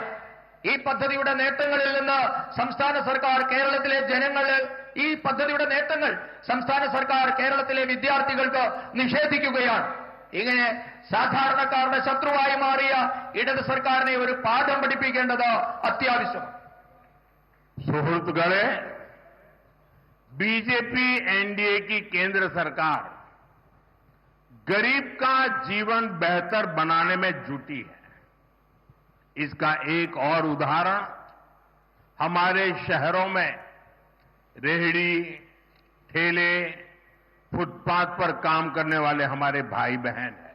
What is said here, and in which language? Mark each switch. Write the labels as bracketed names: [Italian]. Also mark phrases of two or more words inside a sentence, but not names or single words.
[Malayalam] ഈ പദ്ധതിയുടെ നേട്ടങ്ങളിൽ നിന്ന് സംസ്ഥാന സർക്കാർ കേരളത്തിലെ ഈ പദ്ധതിയുടെ നേട്ടങ്ങൾ സംസ്ഥാന സർക്കാർ കേരളത്തിലെ വിദ്യാർത്ഥികൾക്ക് നിഷേധിക്കുകയാണ്. ഇങ്ങനെ സാധാരണക്കാരുടെ ശത്രുവായി മാറിയ ഇടത് സർക്കാരിനെ ഒരു പാഠം പഠിപ്പിക്കേണ്ടത് അത്യാവശ്യമാണ്. സുഹൃത്തുക്കളെ, [Hindi] बीजेपी NDA की केंद्र सरकार गरीब का जीवन बेहतर बनाने में जुटी है. इसका एक और उदाहरण हमारे शहरों में रेहड़ी, ठेले, फुटपाथ पर काम करने वाले हमारे भाई बहन हैं.